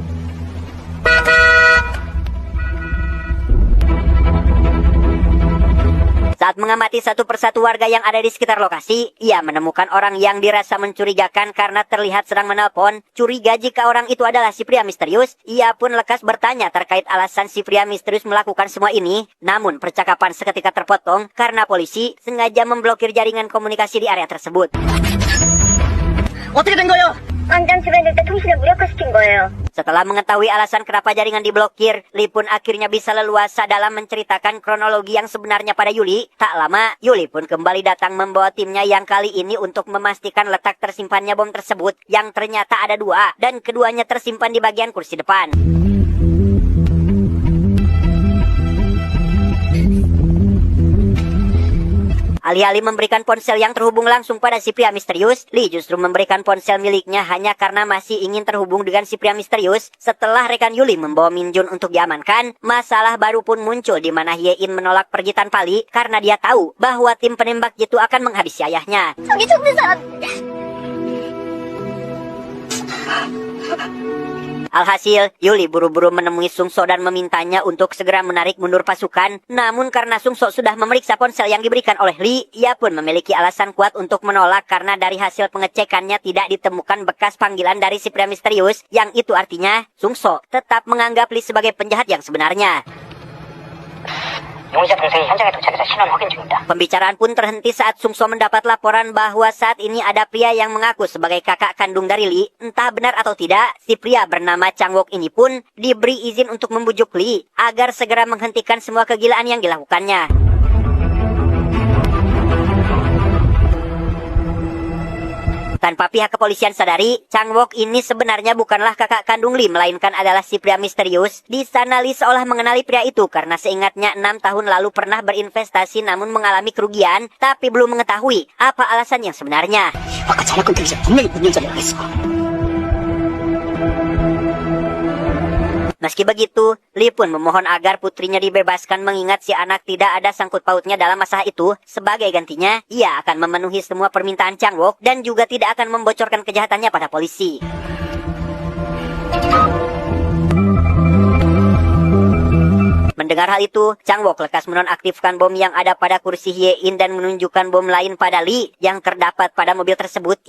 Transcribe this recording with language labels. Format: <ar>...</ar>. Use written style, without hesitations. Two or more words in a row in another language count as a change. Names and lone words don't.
<id>Saat mengamati satu persatu warga yang ada di sekitar lokasi, ia menemukan orang yang dirasa mencurigakan karena terlihat sedang menelpon. Curiga jika orang itu adalah si pria misterius, ia pun lekas bertanya terkait alasan si pria misterius melakukan semua ini. Namun percakapan seketika terpotong karena polisi sengaja memblokir jaringan komunikasi di area tersebut.</id> <ko>어떻게 된 거예요? 광장 주변 일대 통신을 무력화시킨 거예요.</ko> <id>Setelah mengetahui alasan kenapa jaringan diblokir, Lee pun akhirnya bisa leluasa dalam menceritakan kronologi yang sebenarnya pada Yuli. Tak lama, Yuli pun kembali datang membawa timnya yang kali ini untuk memastikan letak tersimpannya bom tersebut, yang ternyata ada dua, dan keduanya tersimpan di bagian kursi depan. Alih-alih memberikan ponsel yang terhubung langsung pada si pria misterius, Lee justru memberikan ponsel miliknya hanya karena masih ingin terhubung dengan si pria misterius. Setelah rekan Yuli membawa Min Jun untuk diamankan, masalah baru pun muncul di mana Hye In menolak pergi tanpa Lee karena dia tahu bahwa tim penembak jitu akan menghabisi ayahnya.</id> <ko>저기 죽는 사람.</ko> <id>Alhasil, Yuli buru-buru menemui Sungso dan memintanya untuk segera menarik mundur pasukan. Namun karena Sungso sudah memeriksa ponsel yang diberikan oleh Lee, ia pun memiliki alasan kuat untuk menolak karena dari hasil pengecekannya tidak ditemukan bekas panggilan dari si pria misterius. Yang itu artinya, Sungso tetap menganggap Lee sebagai penjahat yang sebenarnya.</id> <ko>용의자 동생이 현장에 도착해서 신원 확인 중입니다.</ko> <id>Pembicaraan pun terhenti saat Sungso mendapat laporan bahwa saat ini ada pria yang mengaku sebagai kakak kandung dari Lee. Entah benar atau tidak, si pria bernama Chang Wook ini pun diberi izin untuk membujuk Lee agar segera menghentikan semua kegilaan yang dilakukannya. Tanpa pihak kepolisian sadari, Chang Wook ini sebenarnya bukanlah kakak kandung Lee, melainkan adalah si pria misterius. Di sana Lee seolah mengenali pria itu karena seingatnya 6 tahun lalu pernah berinvestasi namun mengalami kerugian, tapi belum mengetahui apa alasan yang sebenarnya.</id> <ko>아까 전화 끊기 전에 분명히 몇 년 전이라고 했어.</ko> <id>Meski begitu, Li pun memohon agar putrinya dibebaskan mengingat si anak tidak ada sangkut pautnya dalam masalah itu. Sebagai gantinya, ia akan memenuhi semua permintaan Chang Wook dan juga tidak akan membocorkan kejahatannya pada polisi. Mendengar hal itu, Chang Wook lekas menonaktifkan bom yang ada pada kursi Hye-in dan menunjukkan bom lain pada Li yang terdapat pada mobil tersebut.</id>